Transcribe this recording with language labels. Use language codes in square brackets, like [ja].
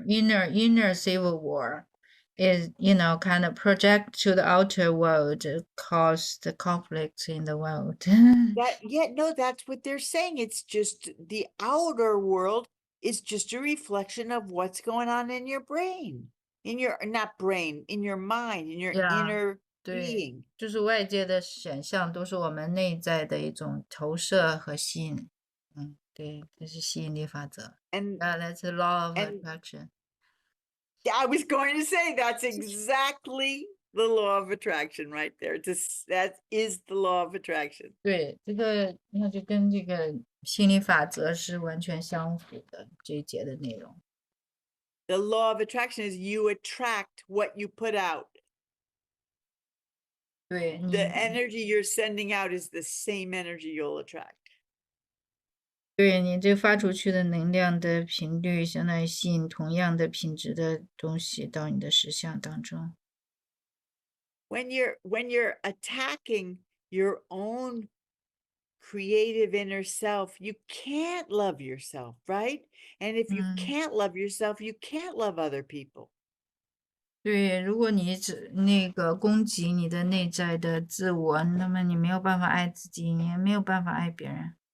[en] inner civil war is, kind of project to the outer world, cause the conflicts in the world. no, that's what they're saying. It's just the outer world is just a reflection of what's going on in your brain, in your, not brain, in your mind, in your Yeah, inner 对， being. [zh] 就是外界的选项都是我们内在的一种投射和吸引。对，这是吸引力法则。 And [en] That's the law of and attraction. I was going to say that's exactly the law of attraction right there. That is the law of attraction. [zh] 对，这个那就跟这个心理法则是完全相符的，这一节的内容。 [en] The law of attraction is you attract what you put out. 对 The energy you're sending out is the same energy you'll attract. [zh] 对你这发出去的能量的频率，相当于吸引同样的品质的东西到你的实相当中。 [en] When you're attacking your own creative inner self, you can't love yourself, right? And if you can't love yourself, you can't love other people. [zh] 对，如果你只那个攻击你的内在的自我，那么你没有办法爱自己，你也没有办法爱别人。